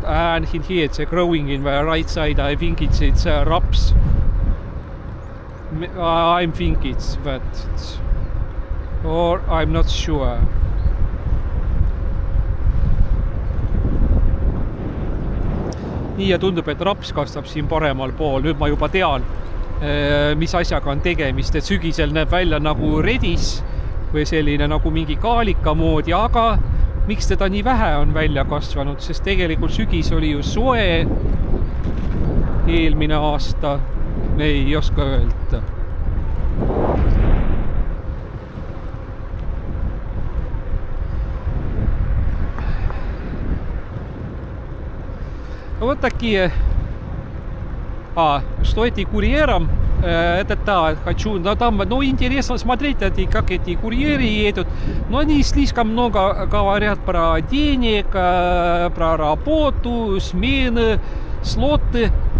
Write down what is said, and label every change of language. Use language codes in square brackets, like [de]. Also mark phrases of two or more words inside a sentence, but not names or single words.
[en] And here it's growing in the right side. I think it's raps. I think it's that. Or I'm not sure. [et] Nii, ja tundub, et raps kasvab siin paremal pool. Nüüd ma juba tean, mis asjaga on tegemist. Et sügisel näeb välja nagu redis või selline nagu mingi kaalika moodi, aga miks teda nii vähe on välja kasvanud, sest tegelikult sügis oli ju soe eelmine aasta, ei oska öelda. [ru] Вот такие... что эти курьерам, это да, хочу, но там, ну, интересно смотреть, как эти курьеры едут, но они слишком много говорят про денег, про работу, смены, слоты,